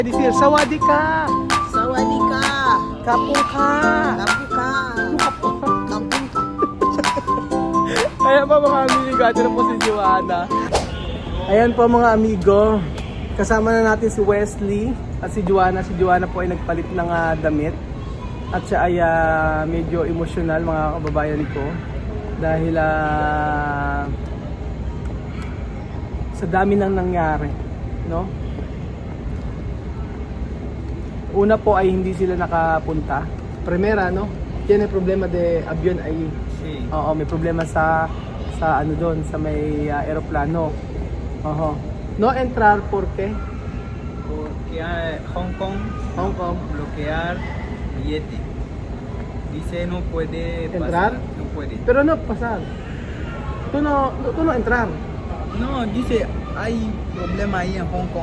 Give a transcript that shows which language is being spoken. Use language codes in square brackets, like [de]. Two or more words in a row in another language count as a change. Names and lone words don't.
[en] This year, [th] sawadika! Sawadika! Kapuka! ขอบคุณค่ะ ขอบคุณค่ะ! [tl] Ayan po mga amigo, ito na po si Joanna. Ayan po mga amigo, kasama na natin si Wesley at si Joanna. Si Joanna po ay nagpalit ng damit. At siya ay medyo emosyonal mga kababayan ko. Dahil sa dami nang nangyari, no? Una po ay hindi sila nakapunta. [es] Primera, no? Tiene problema de avión ahí. Sí. [tl] Oo, may problema sa ano doon, sa may aeroplano. [es] Oho. No entrar porque Porque Hong Kong Hong Kong bloquear billete. Dice no puede ¿Entrar? pasar. No puede. pero no pasar. Tú no entrar. No, dice hay problema ahí en Hong Kong.